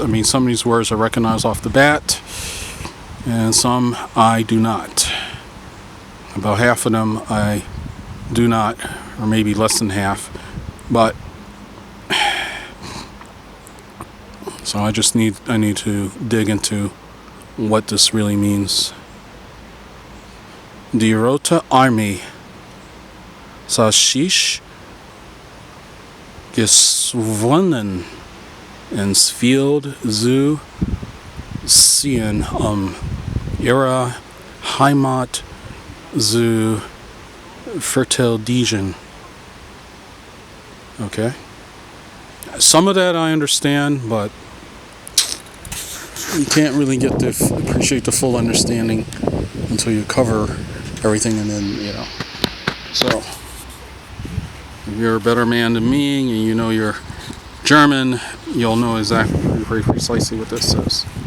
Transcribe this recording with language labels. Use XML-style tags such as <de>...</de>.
<en>I mean, some of these words I recognize off the bat, and some I do not. About half of them I do not, or maybe less than half. But so I need to dig into what this really means.</en> <de>Die Rote Armee sich gezwungen ins Feld zu ziehen, ihre Heimat zu verteidigen.</de> <en>Okay. Some of that I understand, but you can't really get to appreciate the full understanding until you cover everything, and then, you know. So, if you're a better man than me and you know you're German, you'll know exactly, very precisely what this says.</en>